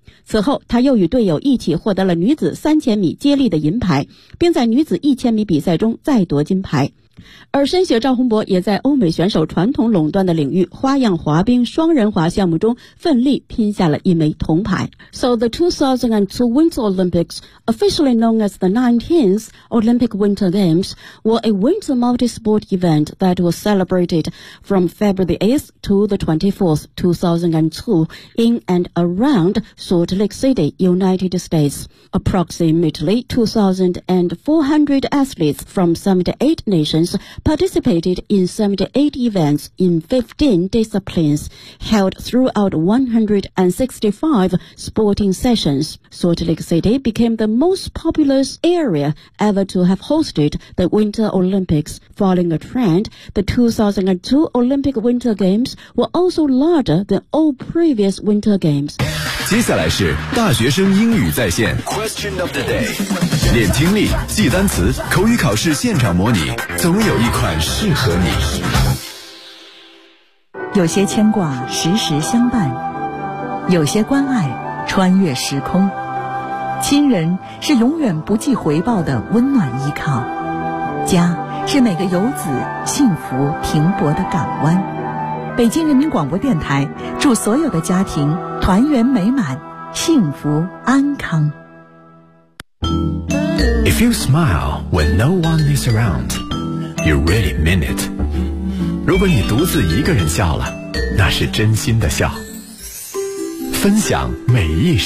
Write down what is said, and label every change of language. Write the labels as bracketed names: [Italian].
[Chinese] 此后他又与队友一起获得了女子3000米接力的银牌，并在女子1000米比赛中再夺金牌。而申雪赵洪博也在欧美选手传统垄断的领域花样滑冰双人滑项目中奋力拼下了一枚铜牌。 [English] So the 2002 Winter Olympics, officially known as the 19th Olympic Winter Games, were a winter multi-sport event that was celebrated from February 8th to the 24th, 2002 in and around Salt Lake City, United States. Approximately 2,400 athletes from 78 nationsparticipated in 78 events in 15 disciplines held throughout 165 sporting sessions. Salt Lake City became the most populous area ever to have hosted the Winter Olympics. Following a trend, the 2002 Olympic Winter Games were also larger than all previous Winter Games. [Chinese] 接下来是大学生英语在线 [English] Question of the day. [Chinese] 练听力，记单词，口语考试现场模拟，总有一款适合你。有些牵挂时时相伴，有些关爱穿越时空，亲人是永远不计回报的温暖依靠，家是每个游子幸福停泊的港湾。北京人民广播电台祝所有的家庭团圆美满，幸福安康。 [English] If you smile when no one is around, you really mean it. [Chinese] 如果你独自一个人笑了，那是真心的笑。分享每一时。